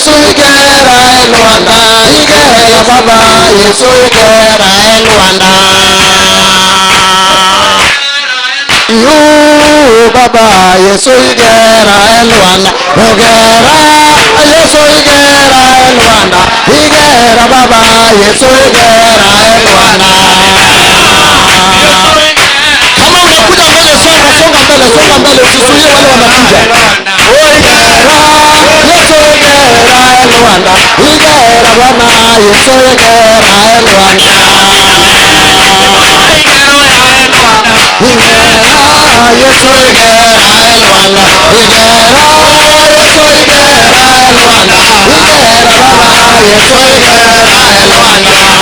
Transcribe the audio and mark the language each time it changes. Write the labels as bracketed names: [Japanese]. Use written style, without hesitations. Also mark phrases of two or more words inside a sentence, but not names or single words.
[Kinyarwanda] igera Rwanda, igera Baba Yesu igera Rwanda. Yo Baba Yesu igera Rwanda, ogera Yesu igera Rwanda, igera Baba Yesu igera Rwanda. [Swahili] Kama unakuja mbele songa mbele, usizuie wale wanakuja. [Kinyarwanda] Igera Yesu igera Rwanda, igera Baba Yesu igera Rwanda. Yesu igera Rwanda, igera Yesu igera Rwanda, igera Baba Yesu igera Rwanda.